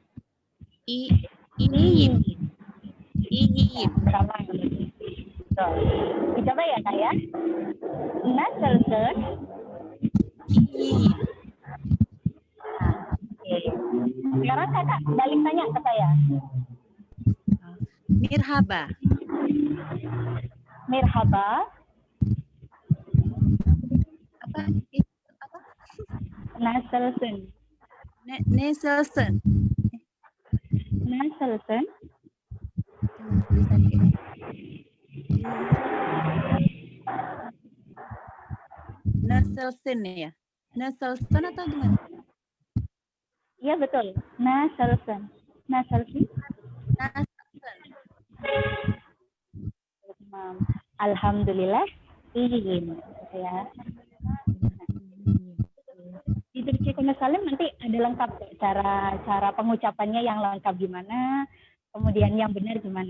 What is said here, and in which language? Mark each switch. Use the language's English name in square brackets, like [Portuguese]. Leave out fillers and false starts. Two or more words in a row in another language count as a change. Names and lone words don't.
[Turkish] Iyiyim. Iyiyim. [Indonesian] Sama. Betul. Dicoba ya kak ya. [Turkish] Naselsen. Iyiyim. [Indonesian] Oke. Sekarang kakak balik tanya ke saya. [Turkish] Mirhaba. Merhaba. [Indonesian] Apa? [Turkish] Naselsen. Neselsen. Naselsen. Neselsen ya? [Indonesian] Neselsen atau gimana? Iya betul. Naselsen. [Turkish] Naselsen. Neselsen. [Indonesian] Alhamdulillah. [Turkish] Iyiyim. Ya. [Indonesian] Di Turki Salim nanti ada lengkap cara pengucapannya yang lengkap gimana, kemudian yang benar gimana.